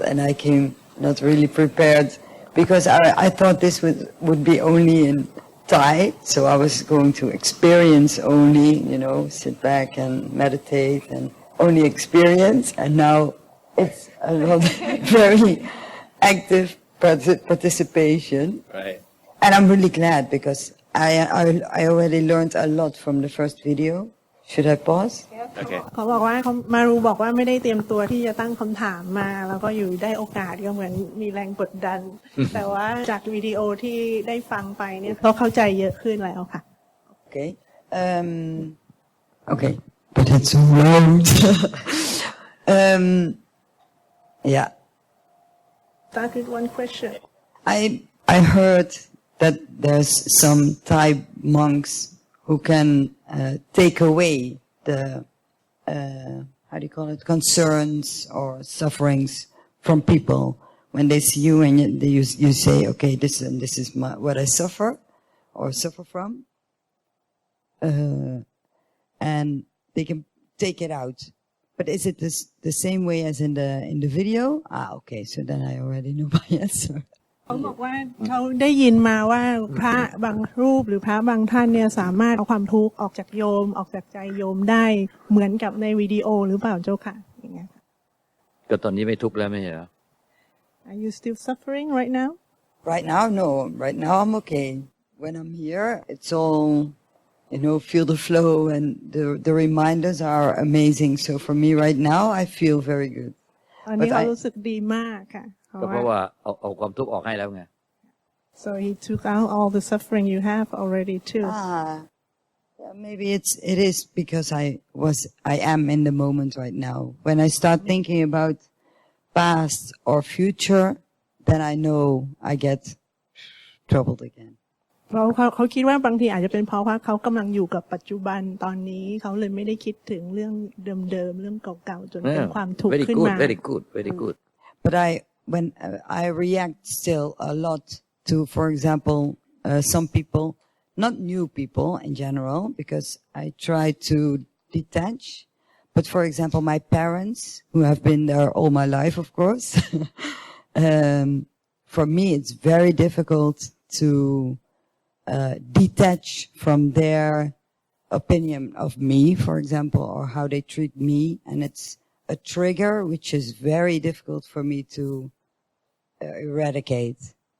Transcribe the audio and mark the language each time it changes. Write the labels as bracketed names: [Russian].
[English] And I came not really prepared because I thought this would be only in Thai, so I was going to experience only, sit back and meditate and only experience, and now it's a lot very active participation. Right. And I'm really glad because I already learned a lot from the first video. Should I pause? Okay. [Thai] เขาบอกว่าเขามารู้บอกว่าไม่ได้เตรียมตัวที่จะตั้งคำถามมาแล้วก็อยู่ได้โอกาสก็เหมือนมีแรงกดดัน แต่ว่าจากวิดีโอที่ได้ฟังไปเนี่ยเขาเข้าใจเยอะขึ้นแล้วค่ะ [English] Okay. Okay. But it's so loud. Yeah. Start with one question. I heard that there's some Thai monks who can take away the how do you call it, concerns or sufferings from people when they see you and you say, okay, this is what I suffer or suffer from, and they can take it out. But is it the same way as in the video? Okay, so then I already know my answer. [Thai] เขาบอกว่าเขาได้ยินมาว่าพระบางรูปหรือพระบางท่านเนี่ยสามารถเอาความทุกข์ออกจากโยมออกจากใจโยมได้เหมือนกับในวิดีโอหรือเปล่าเจ้าค่ะอย่างเงี้ย ก็ตอนนี้ไม่ทุกข์แล้วไม่ใช่เหรอ [English] Are you still suffering right now? Right now, no. Right now, I'm okay. When I'm here, it's all, feel the flow and the reminders are amazing. So for me right now, I feel very good. [Thai] ตอนนี้เขารู้สึกดีมากค่ะ ก็เพราะว่าเอาความทุกข์ออกให้แล้วไง [English] So he took out all the suffering you have already too. Yeah, maybe it is because I am in the moment right now. When I start thinking about past or future, then I know I get troubled again. [Thai] เพราะเขาคิดว่าบางทีอาจจะเป็นเพราะว่าเขากำลังอยู่กับปัจจุบันตอนนี้เขาเลยไม่ได้คิดถึงเรื่องเดิมๆเรื่องเก่าๆจนเป็นความทุกข์ขึ้นมา [English] Very good. But when I react still a lot to, for example, some people, not new people in general, because I try to detach. But for example, my parents, who have been there all my life, of course, for me it's very difficult to detach from their opinion of me, for example, or how they treat me, and it's a trigger which is very difficult for me to eradicate.